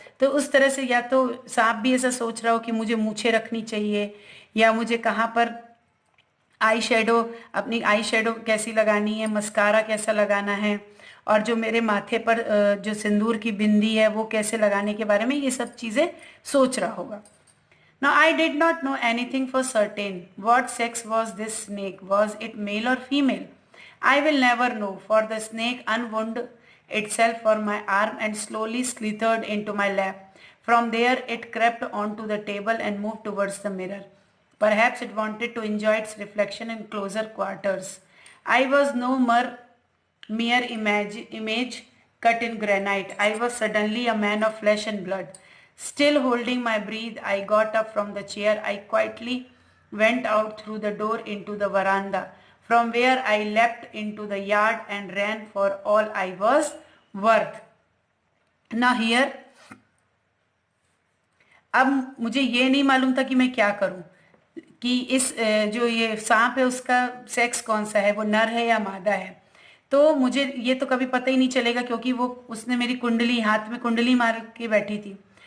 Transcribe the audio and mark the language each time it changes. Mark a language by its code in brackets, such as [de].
[hi] तो उस तरह से या तो सांप भी ऐसा सोच रहा हो कि मुझे मूछें रखनी चाहिए, या मुझे कहाँ पर अपनी आई शेडो कैसी लगानी है, मस्कारा कैसा लगाना है, और जो मेरे माथे पर जो सिंदूर की बिंदी है वो कैसे लगाने के बारे में ये सब चीजें सोच रहा होगा। [en] Now I did not know anything for certain. What sex was this snake? Was it male or female? I will never know, for the snake unwound itself from my arm and slowly slithered into my lap. From there it crept onto the table and moved towards the mirror. Perhaps it wanted to enjoy its reflection in closer quarters. I was no mere image cut in granite. I was suddenly a man of flesh and blood. Still holding my breath, I got up from the chair. I quietly went out through the door into the veranda, from where I leapt into the yard and ran for all I was worth. Now here, [hi] अब मुझे ये नहीं मालूम था कि मैं क्या करूं, कि इस जो ये सांप है उसका सेक्स कौन सा है, वो नर है या मादा है। तो मुझे ये तो कभी पता ही नहीं चलेगा, क्योंकि वो उसने मेरी कुंडली, हाथ में कुंडली मार के बैठी थी।